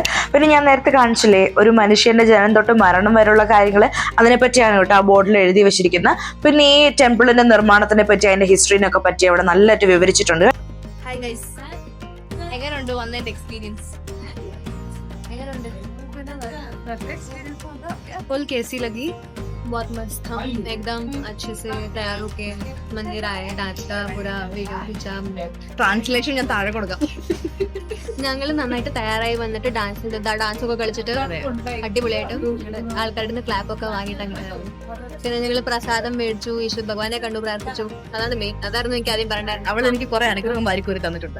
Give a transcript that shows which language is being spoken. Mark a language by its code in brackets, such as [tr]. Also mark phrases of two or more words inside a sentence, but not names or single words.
[ml] പിന്നെ ഞാൻ നേരത്തെ കാണിച്ചില്ലേ ഒരു മനുഷ്യന്റെ ജനനം തൊട്ട് മരണം വരെയുള്ള കാര്യങ്ങൾ, അതിനെപ്പറ്റിയാണ് കേട്ടോ ആ ബോർഡിൽ എഴുതി വെച്ചിരിക്കുന്നത്. പിന്നെ ഈ ടെമ്പിളിന്റെ നിർമ്മാണത്തിനെ പറ്റി അതിന്റെ ഹിസ്റ്ററിനൊക്കെ പറ്റി അവിടെ നല്ലതായിട്ട് വിവരിച്ചിട്ടുണ്ട്. [en] hi guys, [ml] എങ്ങനെയുണ്ട് വന്നതിന്റെ എക്സ്പീരിയൻസ്? എങ്ങനെയുണ്ട്? [hi] फुल कैसी लगी? बहुत मस्त था, एकदम अच्छे से तैयार होके मंदिर आए. डांस का पूरा वीडियो खींचा. [ml] ട്രാൻസ്ലേഷൻ ഞാൻ താഴെ കൊടുക്കാം. ഞങ്ങൾ നന്നായിട്ട് തയ്യാറായി വന്നിട്ട് ഡാൻസ് ഒക്കെ കളിച്ചിട്ട് അടിപൊളിയായിട്ട് ആൾക്കാരുടെ ക്ലാപ്പ് ഒക്കെ വാങ്ങിയിട്ട് അങ്ങനെ. പിന്നെ ഞങ്ങൾ പ്രസാദം മേടിച്ചു, ഈശ്വർ ഭഗവാനെ കണ്ടു, പ്രാർത്ഥിച്ചു. അതാണ് മെയിൻ. അതായിരുന്നു എനിക്ക് ആദ്യം പറയണ്ടായിരുന്നു. അവൾ എനിക്ക് കുറെ അനുഗ്രഹം വാരിക്കോരി തന്നിട്ടുണ്ട്.